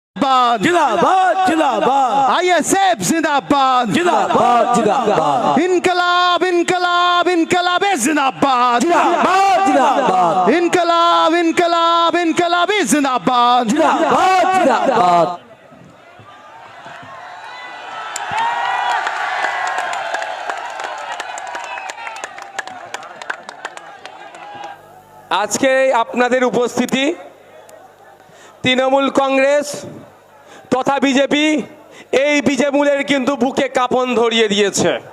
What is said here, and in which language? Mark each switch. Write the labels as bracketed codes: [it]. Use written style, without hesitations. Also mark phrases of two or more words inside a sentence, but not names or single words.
[hi] जिंदाबाद जिंदाबाद जिंदाबाद आईएसएफ जिंदाबाद जिंदाबाद जिंदाबाद इनकलाब इनकलाब इनकलाब जिंदाबाद जिंदाबाद जिंदाबाद इनकलाब इनकलाब इनकलाब जिंदाबाद जिंदाबाद जिंदाबाद [bn] আজকে আপনাদের উপস্থিতি তৃণমূল কংগ্রেস তথা বিজেপি এই বিজেমূলের কিন্তু বুকে কাঁপন ধরিয়ে দিয়েছে।